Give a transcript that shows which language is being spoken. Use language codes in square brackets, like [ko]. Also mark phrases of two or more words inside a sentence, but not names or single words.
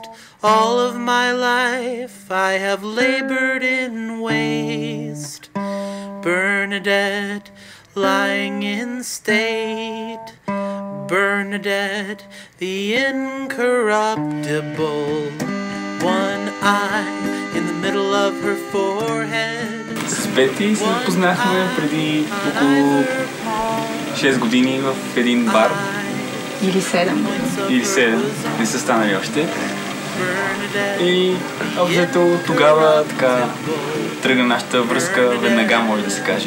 [en] All of my life I have labored in waste. Bernadette, lying in state. Bernadette, the incorruptible. One eye in the middle of her forehead. [bg] С Бети се познахме преди около 6 години в един бар. Или 7 години. Или 7, не са станали още. И обзето тогава така тръгна нашата връзка веднага, може да се каже.